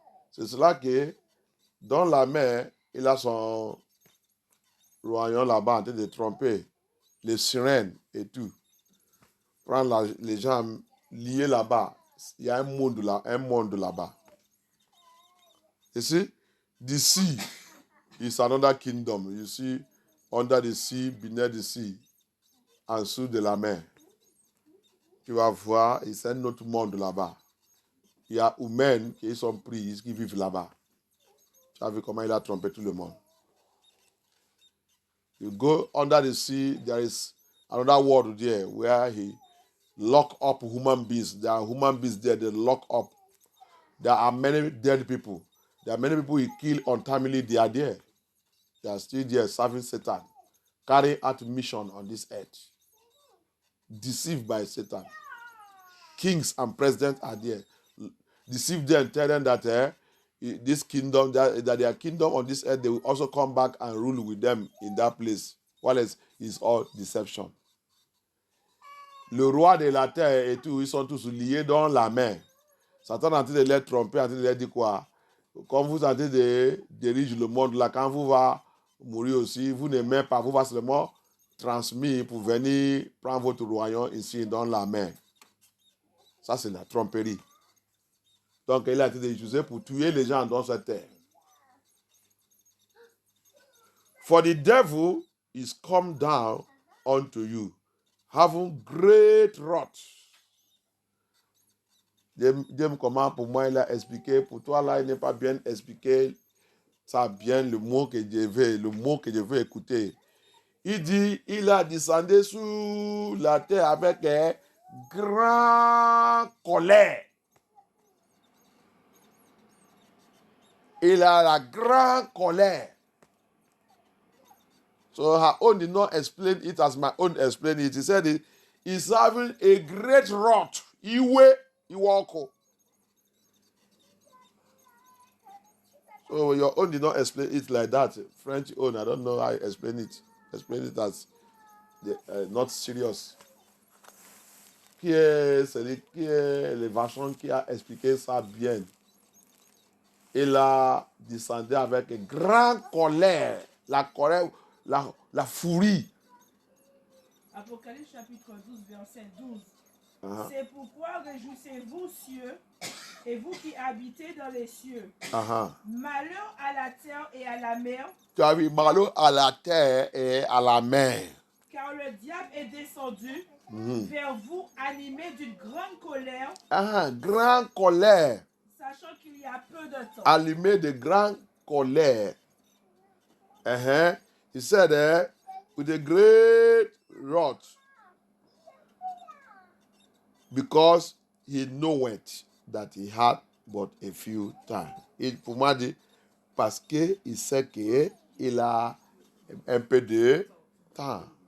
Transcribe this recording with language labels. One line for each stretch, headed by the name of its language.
French: C'est cela que dans la mer, il a son royaume là-bas en train de tromper les sirènes et tout. Prendre les gens liés là-bas. Il y a un monde là-bas.
English: You see, the sea is another kingdom. You see, under the sea, beneath the sea,
French: en dessous de la mer. Tu vas voir, c'est un autre monde là-bas. Il y a humains qui sont pris, qui vivent là-bas. Tu as vu comment il a trompé tout le monde.
English: You go under the sea, there is another world there where he lock up human beings. There are human beings there, they lock up. There are many dead people. There are many people he killed untimely, they are there. They are still there serving Satan, carrying out mission on this earth. Deceived by Satan. Kings and presidents are there. Deceive them and tell them that this kingdom, that their kingdom on this earth, they will also come back and rule with them in that place. While it's all deception.
French: Le roi de la terre et tout, ils sont tous liés dans la main. Satan est en train de les tromper, en train de leur dire quoi? Quand vous êtes en train de diriger le monde là, quand vous va mourir aussi, vous n'aimez pas, vous va seulement transmis pour venir prendre votre royaume ici dans la main. Ça, c'est la tromperie. Donc, il a été utilisé pour tuer les gens dans cette terre.
English: For the devil is come down unto you, having great wrath.
French: Dieu comment pour moi il a expliqué, pour toi là il n'est pas bien expliqué, ça bien le mot que je veux écouter. Il dit, il a descendu sur la terre avec grande colère. Il a la grande colère.
English: So her own did not explain it as my own explained it. He said he's having a great wrath. Iwoko. So your own did not explain it like that. French own, I don't know how you explain it. Explain it as not serious.
French: Qui est le vachon qui a expliqué ça bien? Il a descendu avec une grande colère. La colère, la furie. Apocalypse chapitre 12, verset 12. Uh-huh. C'est pourquoi réjouissez-vous, cieux, et vous qui habitez dans les cieux. Uh-huh. Malheur à la terre et à la mer. Tu as vu, malheur à la terre et à la mer. Car le diable est descendu vers vous animé d'une grande colère. Grande colère. Sachant qu'il y a peu de temps. Allumé de grande colère.
English: He said, with a great wrath. Because he knoweth that he had but a few time.
French: Pour moi, dit, parce qu'il sait qu'il a un peu de temps.